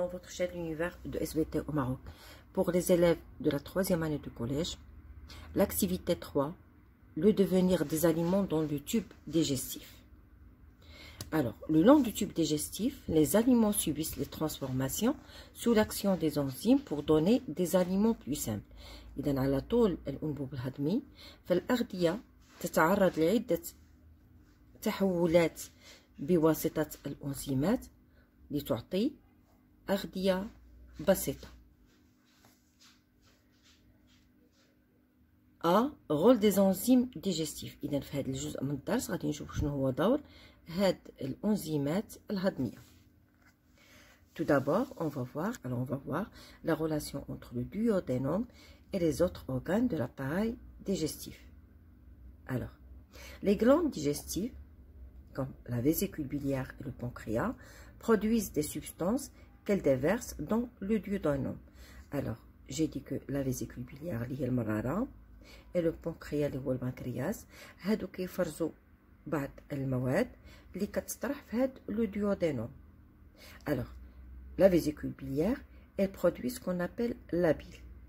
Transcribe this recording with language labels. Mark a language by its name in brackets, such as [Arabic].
[French] chaîne L'Univers de SVT au Maroc. Pour les élèves de la 3e année de collège, l'activité 3, le devenir des aliments dans le tube digestif. Alors, le long du tube digestif, les aliments subissent les transformations sous l'action des enzymes pour donner des aliments plus simples. [Arabic] إذن على طول الأنبوب الهضمي فالأغذية تتعرض لعدة تحولات بواسطة الأنزيمات لتعطي أغذية بسيطة. [French] رول دي انزيم ديجستيف. [Arabic] إذن في هذا الجزء من الدرس غادي نشوف شنو هو دور هاد الأنزيمات الهضمية. [French] Tout d'abord, on va voir la relation entre le duodénum et les autres organes de l'appareil digestif. Alors, les glandes digestives, comme la vésicule biliaire et le pancréas, produisent des substances qu'elles déversent dans le duodénum. Alors, j'ai dit que la vésicule biliaire [Arabic] اللي هي المرارة [French] et le pancréas [Arabic] اللي هو البنكرياس هادو كيفرزوا بعض المواد اللي كتطرح في هاد le duodénum. [French] Alors, la vésicule biliaire, elle produit ce qu'on appelle la bile.